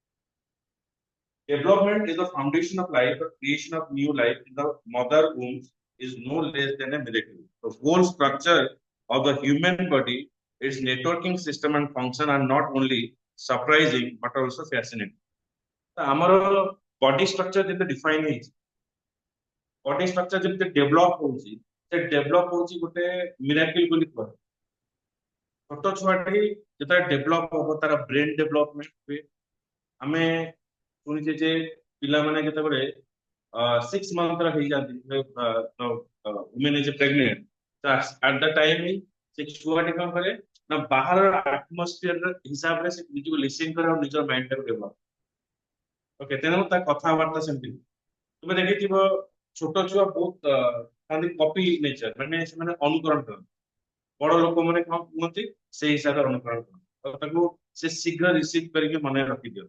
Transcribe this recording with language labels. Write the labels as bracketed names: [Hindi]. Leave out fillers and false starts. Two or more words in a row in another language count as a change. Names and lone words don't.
[English] development is the foundation of life the creation of new life in the mother womb is no less than a miracle. The whole structure of the human body, its networking system and function are not only surprising but also fascinating. [Odia] ତ ଆମର [English] body structure [Odia] ଯେମିତି define ହେଇଛି, [English] body structure [Odia] ଯେମିତି develop ହଉଛି, ସେ develop ହଉଛି ଗୋଟେ miracle ବୋଲି କୁହାଯାଏ। ଛୋଟ ଛୁଆଟି ଯେତେବେଳେ ଡେଭଲପ ହବ ତାର [English] brain development [Odia] ହୁଏ। ଆମେ ଶୁଣିଛେ ଯେ ପିଲାମାନେ ଯେତେବେଳେ 6 month ର ହେଇଯାନ୍ତି, [English] women is pregnant, [Odia] ତ [English] at the time [Odia] ସେ ଛୁଆଟି କଣ କରେ ନା ବାହାର ଆଟମୋସ୍ଫିୟର ହିସାବରେ ସେ ନିଜକୁ ଲିସନ କରେ ଆଉ ନିଜ ମାଇଣ୍ଡ ଟାକୁ ଡେଭଲପ। ଓକେ, ତେଣୁ ତା କଥାବାର୍ତ୍ତା ସେମିତି। ତୁମେ ଦେଖିଥିବ ଛୋଟ ଛୁଆ ବହୁତ [English] copy nature, [Odia] ମାନେ ସେମାନେ ଅନୁକରଣ କରନ୍ତି। ବଡ ଲୋକମାନେ କଣ କୁହନ୍ତି ସେଇ ହିସାବରେ ଅନୁକରଣ କରନ୍ତି, ଆଉ ତାକୁ ସେ ଶୀଘ୍ର ରିସିଭ କରିକି ମନେ ରଖିଦିଅନ୍ତି।